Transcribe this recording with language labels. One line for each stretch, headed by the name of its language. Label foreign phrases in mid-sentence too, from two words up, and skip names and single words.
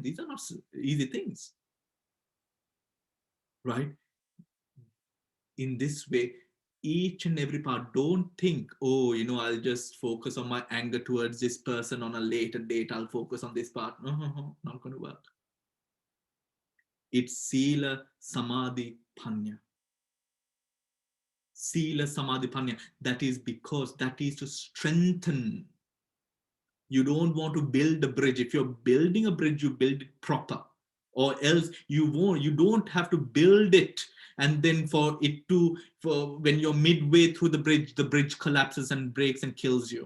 English: These are not easy things, right? In this way, each and every part, don't think, oh, I'll just focus on my anger towards this person on a later date, I'll focus on this part. No, not going to work. It's
Pali: sila, samadhi, panya. Sila, Samadhi, Panya.
English: That is because that is to strengthen. You don't want to build a bridge. If you're building a bridge, you build it proper, or else you don't have to build it. And then for when you're midway through the bridge collapses and breaks and kills you.